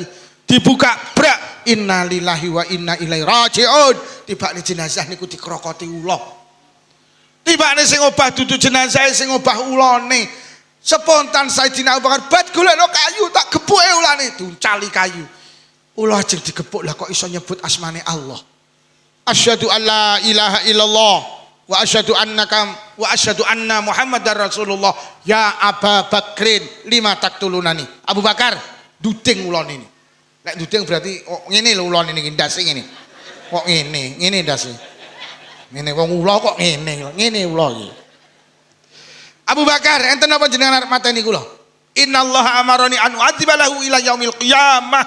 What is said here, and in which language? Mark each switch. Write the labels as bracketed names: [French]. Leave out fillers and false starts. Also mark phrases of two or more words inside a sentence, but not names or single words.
[Javanese] Dibuka brak [Arabic] إنا لله وإنا إليه راجعون. [Javanese] Tibane jenazah niku dikrokoti ula. Tibane sing obah dudu jenazah sing obah ulane. Spontan Sayyidina Abu Bakar bat golekno kayu tak gepuke ulane duncali kayu. Ula ajeng digepuk lah kok iso nyebut asmane Allah. [Arabic] أشهد أن لا إله إلا الله وأشهد أن محمدا رسول الله. يا أبا بكر لما تقتلونني. [Javanese] Abu Bakar duding ulane ini. Nek duding berarti ngene lho ulane niki ndase ngene. Kok ngene ndase. Ngene wong ula kok ngene ula iki. Abu Bakar enten apa jenengan arep mateni kula? [Arabic] إن الله أمرني أن أعذبه له إلى يوم القيامة.